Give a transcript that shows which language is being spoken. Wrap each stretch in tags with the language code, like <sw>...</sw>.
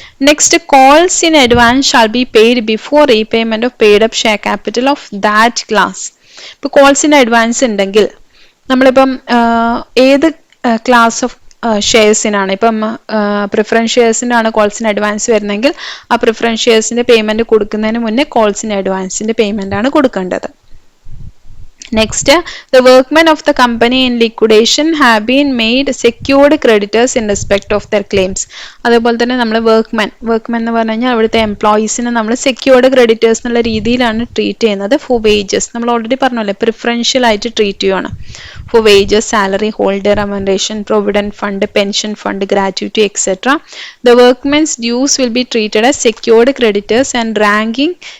<en>Next, calls in advance shall be paid before repayment of paid up share capital of that class.</en> <ml>ഇപ്പോൾ കോൾസിന് advance ഉണ്ടെങ്കിൽ നമ്മളിപ്പം ഏത് class of ഷെയർസിനാണ്, ഇപ്പം preference ഷെയർസിനാണ് കോൾസിന് advance വരുന്നതെങ്കിൽ ആ preference ഷെയർസിന്റെ payment കൊടുക്കുന്നതിന് മുന്നേ കോൾസിന് അഡ്വാൻസിന്റെ പേയ്മെന്റ് ആണ് കൊടുക്കേണ്ടത്.</ml> <en>Next, the workmen of the company in liquidation have been made secured creditors in respect of their claims.</en> <ml>അതുപോലെ തന്നെ നമ്മൾ വർക്ക്മെൻ എന്ന് പറഞ്ഞു കഴിഞ്ഞാൽ അവിടുത്തെ എംപ്ലോയീസിനെ നമ്മൾ സെക്യൂർഡ് ക്രെഡിറ്റേഴ്സ് എന്നുള്ള രീതിയിലാണ് ട്രീറ്റ് ചെയ്യുന്നത്. ഫോർ വേജസ് നമ്മൾ ഓൾറെഡി പറഞ്ഞല്ലേ പ്രിഫറൻഷ്യൽ ആയിട്ട് ട്രീറ്റ് ചെയ്യുവാണ്.</ml> <en>For wages, salary, holder remuneration, provident fund, pension fund, gratuity etcetera. The workmen's dues will be treated as secured creditors and ranking</en>